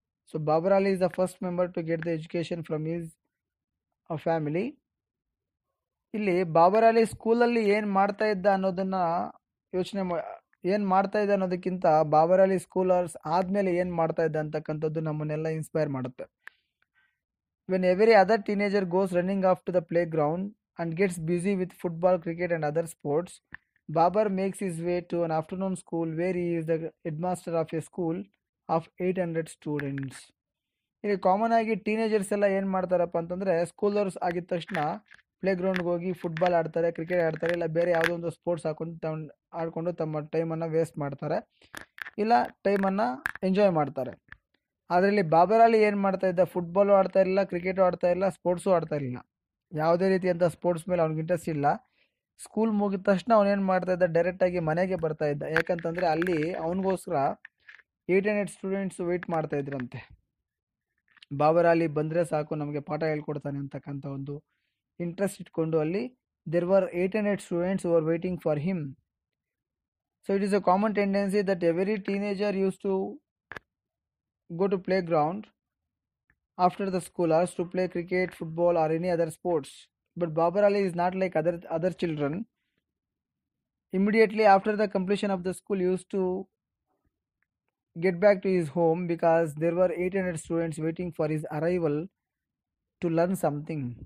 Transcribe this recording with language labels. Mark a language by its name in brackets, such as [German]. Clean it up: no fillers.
[English] So Babar Ali is the first member to get the education from his family. [Kannada] ಇಲ್ಲಿ ಬಾಬರ್ ಅಲಿ ಸ್ಕೂಲಲ್ಲಿ ಏನು ಮಾಡ್ತಾ ಇದ್ದ ಅನ್ನೋದನ್ನು ಏನು ಮಾಡ್ತಾ ಇದ್ದ ಅನ್ನೋದಕ್ಕಿಂತ ಬಾಬರ್ ಅಲಿ ಸ್ಕೂಲರ್ಸ್ ಆದಮೇಲೆ ಏನು ಮಾಡ್ತಾ ಇದ್ದ ಅಂತಕ್ಕಂಥದ್ದು ನಮ್ಮನ್ನೆಲ್ಲ ಇನ್ಸ್ಪೈರ್ ಮಾಡುತ್ತೆ. [English] When every other teenager goes running off to the playground and gets busy with football, cricket and other sports, Babar makes his way to an afternoon school where he is the headmaster of a school of 800 students. [Kannada] ಇಲ್ಲಿ common ಆಗಿ teenagers ಎಲ್ಲ ಏನು ಮಾಡ್ತಾರಪ್ಪ ಅಂತಂದರೆ, ಸ್ಕೂಲರ್ಸ್ ಆಗಿದ ತಕ್ಷಣ ಪ್ಲೇಗ್ರೌಂಡ್ಗೆ ಹೋಗಿ football ಆಡ್ತಾರೆ, ಕ್ರಿಕೆಟ್ ಆಡ್ತಾರೆ, ಇಲ್ಲ ಬೇರೆ ಯಾವುದೋ ಒಂದು ಸ್ಪೋರ್ಟ್ಸ್ ಆಡಿಕೊಂಡು ತಮ್ಮ ಟೈಮನ್ನು ವೇಸ್ಟ್ ಮಾಡ್ತಾರೆ, ಇಲ್ಲ ಟೈಮನ್ನು ಎಂಜಾಯ್ ಮಾಡ್ತಾರೆ. ಅದರಲ್ಲಿ ಬಾಬರ್ ಅಲಿ ಏನು ಮಾಡ್ತಾ ಇದ್ದ, ಫುಟ್ಬಾಲು ಆಡ್ತಾ ಇರಲಿಲ್ಲ, ಕ್ರಿಕೆಟು ಆಡ್ತಾ ಇರಲಿಲ್ಲ, ಸ್ಪೋರ್ಟ್ಸು ಆಡ್ತಾ ಇರಲಿಲ್ಲ. ಯಾವುದೇ ರೀತಿಯಂಥ ಸ್ಪೋರ್ಟ್ಸ್ ಮೇಲೆ ಅವ್ನಿಗೆ ಇಂಟ್ರೆಸ್ಟ್ ಇಲ್ಲ. ಸ್ಕೂಲ್ ಮುಗಿದ ತಕ್ಷಣ ಅವನೇನು ಮಾಡ್ತಾ ಇದ್ದ, ಡೈರೆಕ್ಟಾಗಿ ಮನೆಗೆ ಬರ್ತಾ ಇದ್ದ. ಯಾಕಂತಂದರೆ ಅಲ್ಲಿ ಅವನಿಗೋಸ್ಕರ 800 ಸ್ಟೂಡೆಂಟ್ಸ್ ವೆಯ್ಟ್ ಮಾಡ್ತಾ ಇದ್ರಂತೆ. ಬಾಬರ್ ಅಲಿ ಬಂದರೆ ಸಾಕು ನಮಗೆ ಪಾಠ ಹೇಳ್ಕೊಡ್ತಾನೆ ಅಂತಕ್ಕಂಥ ಒಂದು ಇಂಟ್ರೆಸ್ಟ್ ಇಟ್ಕೊಂಡು ಅಲ್ಲಿ [English] there were 800 students who were waiting for him. So it is a common tendency that every teenager used to go to playground after the school hours to play cricket, football or any other sports. But Babar Ali is not like other children. Immediately after the completion of the school, he used to get back to his home because there were 800 students waiting for his arrival to learn something.